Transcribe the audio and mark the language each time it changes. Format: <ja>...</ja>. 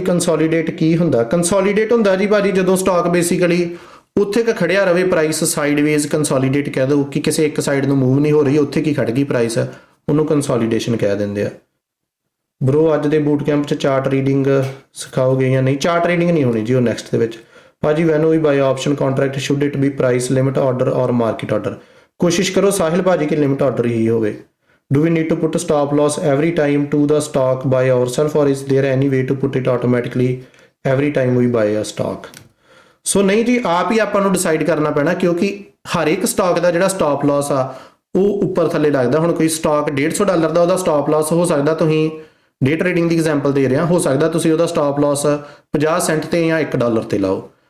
<pa>Consolidate ਕੀ ਹੁੰਦਾ? Consolidate ਹੁੰਦਾ ਜੀ ਭਾਜੀ ਜਦੋਂ ਸਟਾਕ ਬੇਸਿਕਲੀ ਉੱਥੇ ਕ ਖੜਿਆ ਰਵੇ, ਪ੍ਰਾਈਸ ਸਾਈਡਵੇਜ਼ ਕੰਸੋਲੀਡੇਟ ਕਹਿ ਦੋ ਕਿ ਕਿਸੇ ਇੱਕ ਸਾਈਡ ਨੂੰ ਮੂਵ ਨਹੀਂ ਹੋ ਰਹੀ, ਉੱਥੇ ਕੀ ਖੜ ਗਈ ਪ੍ਰਾਈਸ, ਉਹਨੂੰ ਕੰਸੋਲੀਡੇਸ਼ਨ ਕਹਿ ਦਿੰਦੇ ਆ। ਬਰੋ ਅੱਜ ਦੇ ਬੂਟ ਕੈਂਪ 'ਚ ਚਾਰਟ ਰੀਡਿੰਗ ਸਿਖਾਓਗੇ ਜਾਂ ਨਹੀਂ? ਚਾਰਟ ਰੀਡਿੰਗ ਨਹੀਂ ਹੋਣੀ ਜੀ, ਉਹ ਨੈਕਸਟ ਦੇ ਵਿੱਚ। ਭਾਜੀ</pa> <en>When we buy option contract should it be price limit order or market order?</en> <pa>ਕੋਸ਼ਿਸ਼ ਕਰੋ ਸਾਹਿਲ ਭਾਜੀ ਕਿ ਲਿਮਿਟ ਆਰਡਰ ਹੀ ਹੋਵੇ।</pa> <en>Do we need to put a stop loss every time to the stock by ourselves, or is there any way to put it automatically every time we buy a stock?</en> <pa>ਸੋ ਨਹੀਂ ਜੀ, ਆਪ ਹੀ ਆਪਾਂ ਨੂੰ decide ਕਰਨਾ ਪੈਣਾ, ਕਿਉਂਕਿ ਹਰ ਇੱਕ stock ਦਾ ਜਿਹੜਾ ਸਟਾਪ ਲਾਸ ਆ ਉਹ ਉੱਪਰ ਥੱਲੇ ਲੱਗਦਾ। ਹੁਣ ਕੋਈ ਸਟਾਕ $150 ਦਾ, ਉਹਦਾ ਸਟਾਪ ਲਾਸ ਹੋ ਸਕਦਾ, ਤੁਸੀਂ ਡੇ ਟ੍ਰੇਡਿੰਗ ਦੀ ਐਗਜ਼ਾਮਪਲ ਦੇ ਰਿਹਾ, ਹੋ ਸਕਦਾ ਤੁਸੀਂ ਉਹਦਾ ਸਟਾਪ ਲਾਸ 50 ਸੈਂਟ ਤੇ ਜਾਂ $1 ਤੇ ਲਾਓ।</pa>